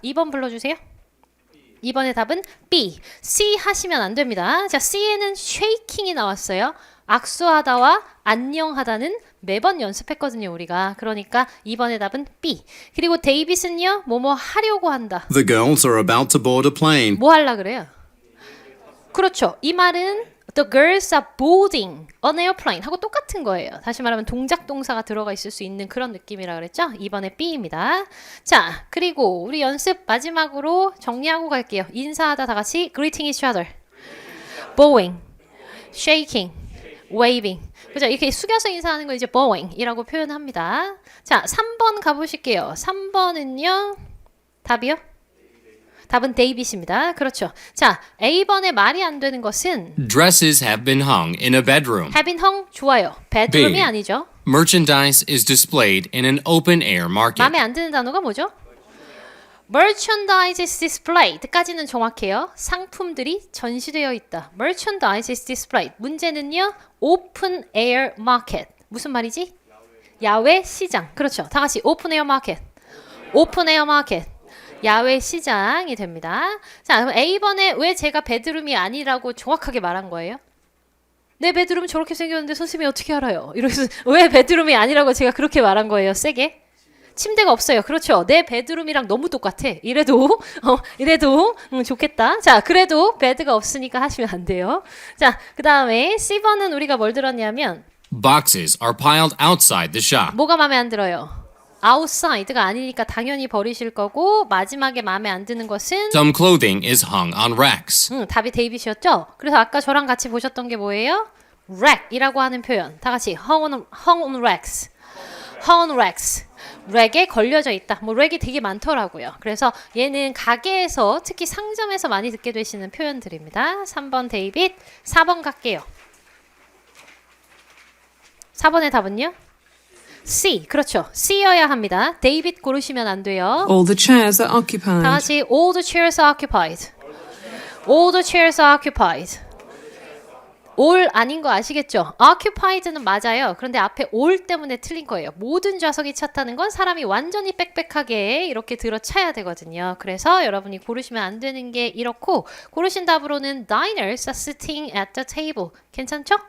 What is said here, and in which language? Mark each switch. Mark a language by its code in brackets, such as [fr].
[ko] 2번 불러주세요. 2번의 답은 B. C 하시면 안 됩니다. 자, C에는 shaking이 나왔어요. 악수하다와 안녕하다는 매번 연습했거든요, 우리가. 그러니까 2번의 답은 B. 그리고 데이빗은요, 뭐뭐 하려고 한다. [en] The girls are about to board a plane. [ko] 뭐 하려 그래요? 그렇죠. 이 말은 [en] The girls are boarding an airplane [ko] 하고 똑같은 거예요. 다시 말하면 동작 동사가 들어가 있을 수 있는 그런 느낌이라 그랬죠? 2번의 B입니다. 자, 그리고 우리 연습 마지막으로 정리하고 갈게요. 인사하다 다 같이 [en] greeting each other. [ko] bowing, shaking, waving. 그죠? 이렇게 숙여서 인사하는 거 이제 bowing이라고 표현합니다. 자, 3번 가보실게요. 3번은요. 답이요? 답은 데이빗입니다. 그렇죠. 자, A번에 말이 안 되는 것은 [en] Dresses have been hung in a bedroom. have been hung [ko] 좋아요. bedroom이 [en] B. [ko] 아니죠. [en] Merchandise is displayed in an open air market. [ko] 마음에 안 드는 단어가 뭐죠? [en] Merchandise is displayed [ko] 까지는 정확해요. 상품들이 전시되어 있다. [en] Merchandise is displayed. [ko] 문제는요. [en] Open air market. [ko] 무슨 말이지? 야외 시장. 그렇죠. 다 같이 [en] open air market. open air market. [ko] 야외 시장이 됩니다. 자, 그럼 A번에 왜 제가 베드룸이 아니라고 정확하게 말한 거예요? 내 베드룸 저렇게 생겼는데 선생님이 어떻게 알아요? 이러면서 왜 베드룸이 아니라고 제가 그렇게 말한 거예요? 세게? 침대가 없어요. 그렇죠. 내 베드룸이랑 너무 똑같아. 이래도 좋겠다. 자, 그래도 베드가 없으니까 하시면 안 돼요. 자, 그 다음에 C번은 우리가 뭘 들었냐면 [en] Boxes are piled outside the shop. [ko] 뭐가 마음에 안 들어요? outside가 아니니까 당연히 버리실 거고 마지막에 마음에 안 드는 것은 [en] Some clothing is hung on racks. [ko] 답이 데이빗이었죠? 그래서 아까 저랑 같이 보셨던 게 뭐예요? rack이라고 하는 표현. 다 같이 [en] hung on racks. hung on racks. [ko] 랙에 걸려져 있다. 뭐 랙이 되게 많더라고요. 그래서 얘는 가게에서 특히 상점에서 많이 듣게 되시는 표현들입니다. 3번 데이빗, 4번 갈게요. 4번의 답은요? C. 그렇죠. C여야 합니다. 데이빗 고르시면 안 돼요. [en] All the chairs are [ko] 다 [en] occupied. [ko] 같이 [en] all the chairs are occupied. all the chairs are occupied. [ko] all 아닌 거 아시겠죠? occupied는 맞아요. 그런데 앞에 all 때문에 틀린 거예요. 모든 좌석이 찼다는 건 사람이 완전히 빽빽하게 이렇게 들어차야 되거든요. 그래서 여러분이 고르시면 안 되는 게 이렇고 고르신 답으로는 [en] diners are sitting at the table. [ko] 괜찮죠?